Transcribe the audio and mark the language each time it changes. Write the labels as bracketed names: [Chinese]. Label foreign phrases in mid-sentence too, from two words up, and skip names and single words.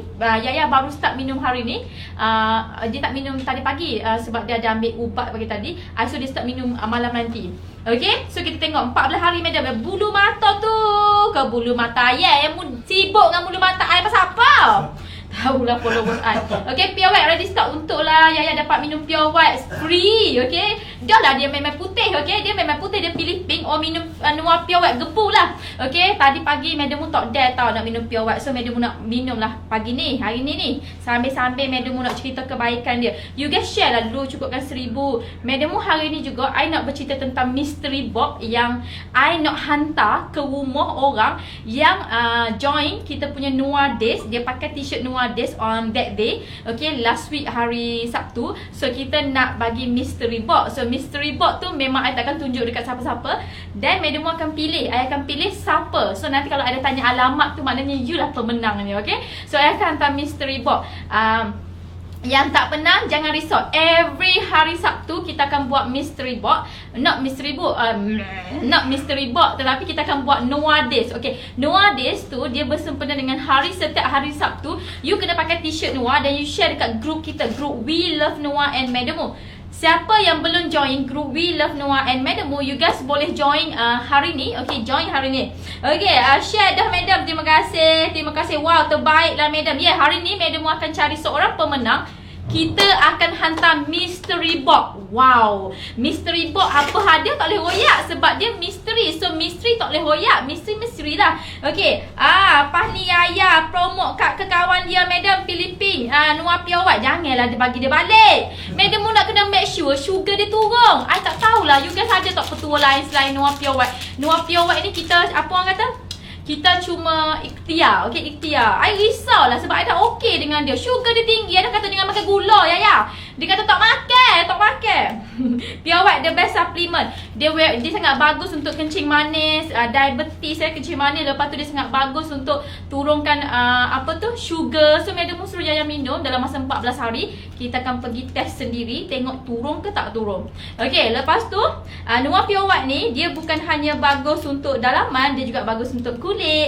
[Malay] Yaya baru start minum hari ni. Dia tak minum tadi pagi sebab dia ada ambil ubat pagi tadi. So dia start minum malam nanti. Okay, so kita tengok 14 hari madam. Bulu mata tu ke bulu mata yang sibuk dengan bulu mata I pasal apa? Tahulah followers I. Okay, Pure White [English] ready stock [Malay] untuk lah Yaya dapat minum Pure White free. Okay, dah lah dia memang putih. Okay, dia memang putih, dia pilih pink. Oh, minum Nua Pure White gebu lah. Okay, tadi pagi Madam Mu tak dare tau nak minum Pure White. So Madam Mu nak minum lah pagi ni, hari ni ni. Sambil-sambil Madam Mu nak cerita kebaikan dia. [English] You guys [Malay] share lah dulu, cukupkan 1000. Madam Mu hari ni juga I nak bercerita tentang [English] mystery box [Malay] yang I nak hantar ke rumah orang yang join kita punya Nua Days. Dia pakai t-shirt Nua Days [English] on that day. [Malay] Okay, [English] last week [Malay] hari Sabtu. So kita nak bagi [English] mystery box. [Malay] So [English] mystery box [Malay] tu memang I takkan tunjuk dekat siapa-siapa. Dan Madam Mu akan pilih, I akan pilih siapa. So nanti kalau ada tanya alamat tu, maknanya you lah pemenang ni. Okay, so I akan hantar [English] mystery box. [Malay] Yang tak pernah, jangan risau. Every hari Sabtu kita akan buat [English] mystery box. Not mystery box, not mystery box, [Malay] tetapi kita akan buat Nua Days. Okay, Nua Days tu dia bersempena dengan setiap hari Sabtu. You kena pakai t-shirt Nua dan you share dekat group kita, group We Love Nua and Madam Mu. Siapa yang belum join group We Love Nua and Madam Mu, [English] you guys [Malay] boleh join hari ni. Okay, join hari ni. Okay, share dah Madam. Terima kasih. Terima kasih. Wow, terbaiklah Madam. Yeah, hari ni Madam Mu akan cari seorang pemenang. Kita akan hantar [English] mystery box. [Malay] Wow, [English] mystery box [Malay] apa hadiah tak boleh royak sebab dia mystery. So mystery tak boleh royak. Mystery lah. Okay, apa ni Yaya promote kat ke kawan dia Madam pilih pink Nua Pure White. Janganlah dia bagi dia balik. Madam Mu nak kena [English] make sure [Malay] sugar dia turun. I tak tahulah [English] you guys [Malay] ada tak petua lain selain Nua Pure White. Nua Pure White ni kita, apa orang kata, kita cuma ikhtiar. Okay, ikhtiar. I risau lah sebab I dah okay dengan dia. Sugar dia tinggi. I dah kata jangan makan gula Yaya. Dia kata tak makan. [English] Pure White the best supplement. [Malay] Dia sangat bagus untuk kencing manis, diabetes, kencing manis. Lepas tu dia sangat bagus untuk turunkan sugar. So Madam Mu suruh Yaya minum dalam masa 14 hari. Kita akan pergi test sendiri, tengok turun ke tak turun. Okay, lepas tu Nua Pure White ni dia bukan hanya bagus untuk dalaman, dia juga bagus untuk kulit.